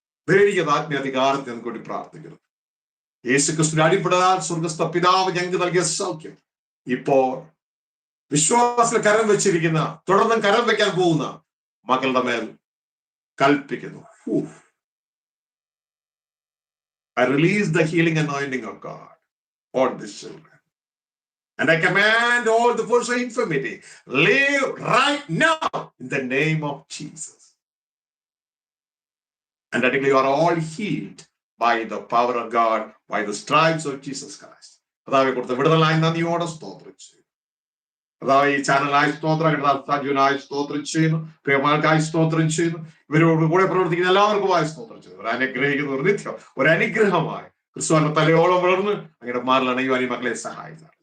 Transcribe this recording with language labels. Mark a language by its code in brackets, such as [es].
[ml] ദൈവിക ആത്മീയാധികാരത്തെ കൂടി പ്രാർത്ഥിക്കുന്നു. യേശു ക്രിസ്തുവിന്റെ അടിപ്പെടാൻ സ്വർഗസ്ഥ പിതാവ് ഞങ്ങൾക്ക് നൽകിയ സൗഖ്യം ഇപ്പോൾ വിശ്വാസത്തിൽ കരം വെച്ചിരിക്കുന്ന, തുടർന്നും കരം വെക്കാൻ പോകുന്ന മക്കളുടെ മേൽ കൽപ്പിക്കുന്നു. [en] I release the healing anointing of God on this children. And I command all the force of infirmity, live right now in the name of Jesus. And I declare you are all healed by the power of God, by the stripes of Jesus Christ. [ml] കർത്താവേ കൊടുത്ത വിടുതലായി നന്ദിയോടെ സ്തോത്രം ചെയ്യുന്നു. കർത്താവേ ഈ ചാനലായി സ്തോത്രം, സജീവനായി സ്തോത്രം ചെയ്യുന്നു, പ്രിയമാർക്കായി സ്തോത്രം ചെയ്യുന്നു, ഇവരോട് കൂടെ പ്രവർത്തിക്കുന്ന എല്ലാവർക്കുമായി സ്തോത്രം ചെയ്യുന്നു. ഒരു അനുഗ്രഹിക്കുന്ന ഒരു നിത്യം ഒരു അനുഗ്രഹമായി ക്രിസ്തുവിന്റെ തലയോളം വളർന്ന് അങ്ങയുടെ മാറിൽ അണയുവാൻ ഈ മക്കളെ സഹായിക്കണം.